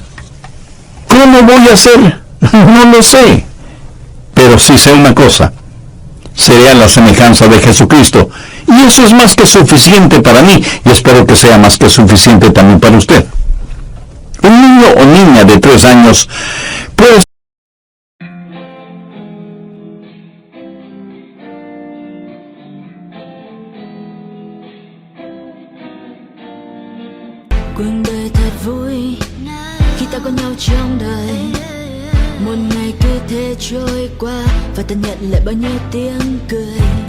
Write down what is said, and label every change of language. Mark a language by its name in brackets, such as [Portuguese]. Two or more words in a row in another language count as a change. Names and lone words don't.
[Spanish] ¿Cómo voy a hacer? No lo sé. Pero sí sé una cosa: seré a la semejanza de Jesucristo. Y eso es más que suficiente para mí, y espero que sea más que suficiente también para usted. Un niño o niña de 3 años puede... [Vietnamese] Cuộc đời thật vui khi ta có nhau trong đời. Một ngày cứ thế trôi qua và ta nhận lại bao nhiêu tiếng cười.